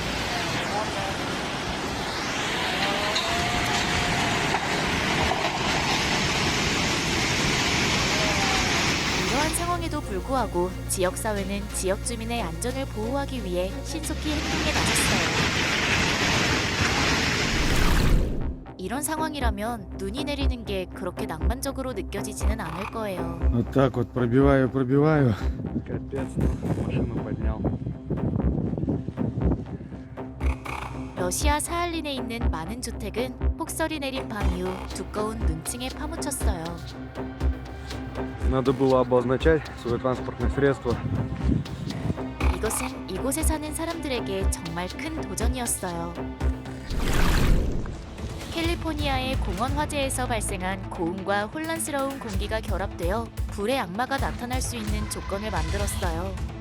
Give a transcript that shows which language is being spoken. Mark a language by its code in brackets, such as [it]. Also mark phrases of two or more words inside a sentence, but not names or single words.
[ko] 이러한 상황에도 불구하고 지역사회는 지역 주민의 안전을 보호하기 위해 신속히 행동에 나섰어요. 이런 상황이라면 눈이 내리는 게 그렇게 낭만적으로 느껴지지는 않을 거예요. [ru] Вот так вот пробиваю. [ko] 러시아 사할린에 있는 많은 주택은 폭설이 내린 밤 이후 두꺼운 눈층에 파묻혔어요. [ru] Надо было обозначать свое транспортное средство. [ko] 이것은 이곳에 사는 사람들에게 정말 큰 도전이었어요. 캘리포니아의 공원 화재에서 발생한 고온과 혼란스러운 공기가 결합되어 불의 악마가 나타날 수 있는 조건을 만들었어요.